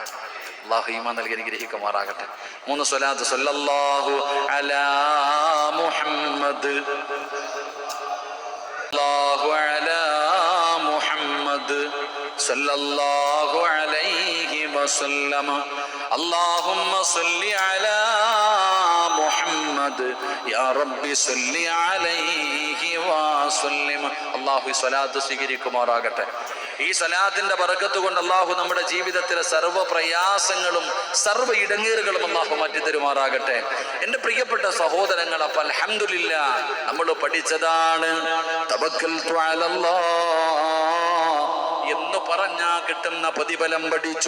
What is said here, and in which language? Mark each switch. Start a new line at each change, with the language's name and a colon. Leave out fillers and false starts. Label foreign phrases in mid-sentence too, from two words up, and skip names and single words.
Malayalam: അല്ലാഹു ഈമാൻ നൽകി അനുഗ്രഹിക്കുമാറാകട്ടെ. 3 സ്വലാത്ത്.
Arabic: صلى الله على محمد صلى الله على محمد صلى الله عليه وسلم. اللهم صل على محمد يا رب صل عليه وسلم.
Malayalam: അല്ലാഹു ഈ സ്വലാത്ത് സ്വീകരിക്കുമാറാകട്ടെ. ഈ സ്വലാത്തിന്റെ ബർക്കത്ത് കൊണ്ട് അല്ലാഹു നമ്മുടെ ജീവിതത്തിലെ സർവ്വ പ്രയാസങ്ങളും സർവ്വ ഇടങ്ങേറുകളും അല്ലാഹു മാറ്റി തരുമാറാകട്ടെ. എൻ്റെ പ്രിയപ്പെട്ട സഹോദരങ്ങൾ, അപ്പോൾ അൽഹംദുലില്ലാ നമ്മൾ പഠിച്ചതാണ്
Arabic: توكلت على الله
Malayalam: എന്ന് പറഞ്ഞാ കിട്ടുന്ന പ്രതിഫലം പഠിച്ചു.